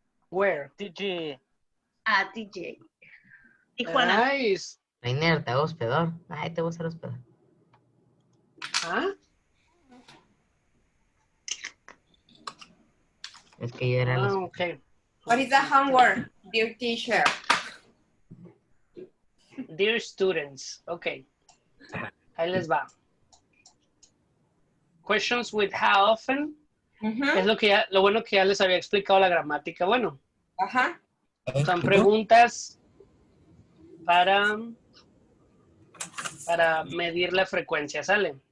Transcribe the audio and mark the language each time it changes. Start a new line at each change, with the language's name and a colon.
English: Where? TG. a TJ. Tijuana. Nice.
Spanish: Rainer, te hago hospedor. Ay, te voy a hacer hospedor. ¿Ah? Es que yo era el hospedor.
English: Okay. What is the homework, dear teacher? Dear students. Okay.
Spanish: Ahí les va.
English: Questions with how often.
Spanish: Es lo bueno que ya les había explicado la gramática. Bueno, Ajá. son preguntas para medir la frecuencia, ¿sale?